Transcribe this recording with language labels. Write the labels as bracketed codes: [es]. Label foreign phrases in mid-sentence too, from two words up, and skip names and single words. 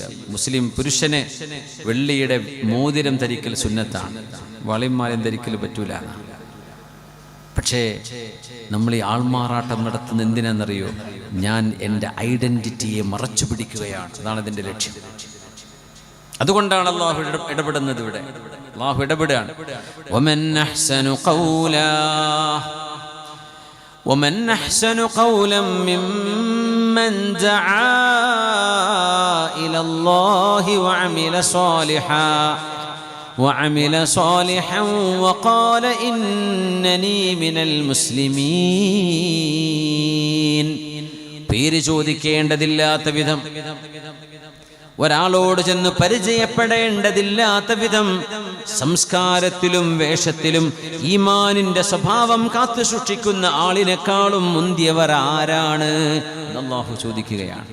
[ml] മുസ്ലിം പുരുഷന് വെള്ളിയുടെ മോതിരം ധരിക്കൽ സുന്നത്താണ്, വളയന്മാരും ധരിക്കൽ പറ്റൂല. പക്ഷേ നമ്മൾ ഈ ആൾമാറാട്ടം നടത്തുന്ന എന്തിനാണെന്നറിയോ? ഞാൻ എൻ്റെ ഐഡന്റിറ്റിയെ മറച്ചു പിടിക്കുകയാണ്. അതാണ് ഇതിൻ്റെ ലക്ഷ്യം. അതുകൊണ്ടാണ് അള്ളാഹു ഇടപെടുന്നത്. ഇവിടെ അള്ളാഹു ഇടപെടുകയാണ്. [ar] ومن أحسن قولا ممن دعا إلى الله وعمل صالحا وقال إنني من المسلمين. [ml] പേര് ചോദിക്കേണ്ടതില്ലാത്ത വിധം, ഒരാളോട് ചെന്ന് പരിചയപ്പെടേണ്ടതില്ലാത്ത വിധം സംസ്കാരത്തിലും വേഷത്തിലും ഈമാനിന്റെ സ്വഭാവം കാത്തു സൂക്ഷിക്കുന്ന ആളിനേക്കാളും മുന്തിയവർ ആരാണ് എന്ന് അല്ലാഹു ചോദിക്കുകയാണ്.